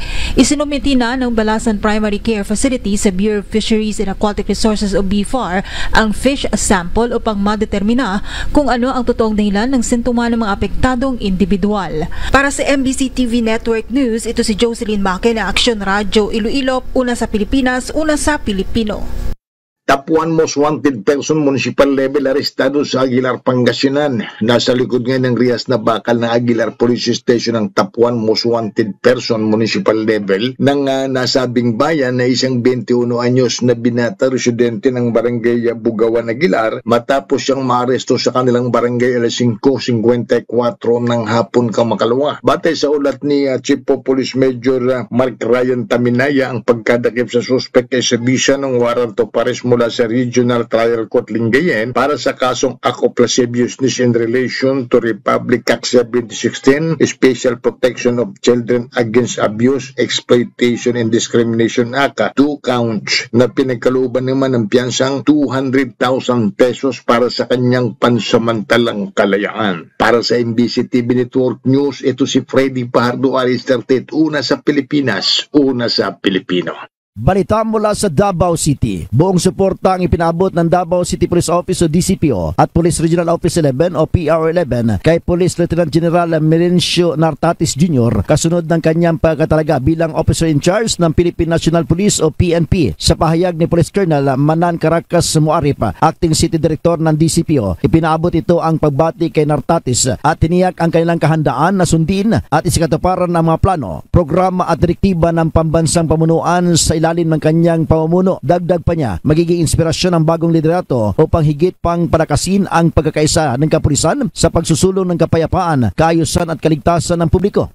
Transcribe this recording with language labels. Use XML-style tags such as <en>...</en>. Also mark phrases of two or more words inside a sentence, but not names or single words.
<tl>Isinumiti na ng Balasan Primary Care Facility sa Bureau of Fisheries and Aquatic Resources o BFAR ang fish sample upang madetermina kung ano ang totoong dahilan ng sintomas ng mga apektadong individual. Para sa MBC TV Network News, ito si Jocelyn Maque na Aksyon Radyo Iloilo, una sa Pilipinas, una sa Pilipino.</tl> <en>Top 1 most wanted person municipal level</en> <tl>arestado sa Aguilar, Pangasinan. Nasa likod ngayon ng Rias na bakal ng Aguilar Police Station ang</tl> <en>top 1 most wanted person municipal level</en> <tl>ng nasabing bayan na isang 21 anyos na binata residente ng barangay Bugawan, Aguilar matapos siyang maaresto sa kanilang barangay alas 5:54 ng hapon kamakalawa. Batay sa ulat ni Chief of Police Major Mark Ryan Taminaya, ang pagkadakip sa suspect ay sabisa ng</tl> <en>warrant of arrest</en> <tl>mula sa Regional Trial Court Lingayen para sa kasong</tl> <en>act of lasciviousness in relation to</en> <tl>Republic Act 1716, Special Protection of Children Against Abuse, Exploitation and Discrimination Act, 2 counts na pinagkalooban naman ng piyansang 200,000 pesos para sa kanyang pansamantalang kalayaan. Para sa MBC TV Network News, ito si Freddy Pajardo, Alistair Tet, una sa Pilipinas, una sa Pilipino. Balita mula sa Davao City. Buong suporta ang ipinabot ng Davao City Police Office o DCPO at Police Regional Office 11 o PR11 kay Police Lieutenant General Merencio Nartatis Jr. kasunod ng kanyang pagkatalaga bilang Officer in Charge ng Philippine National Police o PNP. Sa pahayag ni Police Colonel Manan Caracas Muarip, Acting City Director ng DCPO, ipinabot ito ang pagbati kay Nartatis at tiniyak ang kanilang kahandaan na sundin at isikatuparan ng mga plano, programa at direktiba ng pambansang pamunuan sa ilalim ng kanyang pamumuno. Dagdag pa niya, magiging inspirasyon ang bagong liderato upang higit pang palakasin ang pagkakaisa ng kapulisan sa pagsusulong ng kapayapaan, kaayusan at kaligtasan ng publiko.</tl>